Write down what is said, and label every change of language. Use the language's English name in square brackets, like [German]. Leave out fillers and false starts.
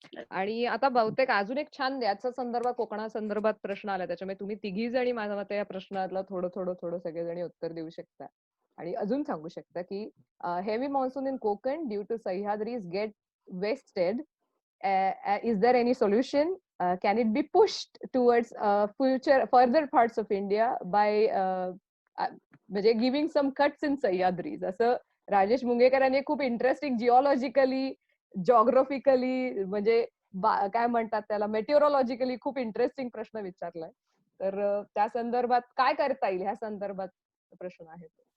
[Marathi] आणि आता बहुतेक अजून एक छान याच्या संदर्भात कोकणासंदर्भात प्रश्न आला, त्याच्यामुळे तुम्ही तिघी जणी माझ्या मते या प्रश्नाला थोडं थोडं थोडं सगळेजणी उत्तर देऊ शकता आणि अजून सांगू शकता की [English] Heavy monsoon in Konkan due to Sahyadris get wasted, is there any solution? Can it be pushed towards further parts of India by म्हणजे giving some cuts in Sahyadris? [Marathi] असं राजेश मुंगेकर यांनी खूप इंटरेस्टिंग जिओलॉजिकली, जॉग्राफिकली, म्हणजे काय म्हणतात त्याला, मेटिओरॉलॉजिकली खूप इंटरेस्टिंग प्रश्न विचारलाय. तर त्या संदर्भात काय करता येईल ह्या संदर्भात प्रश्न आहे.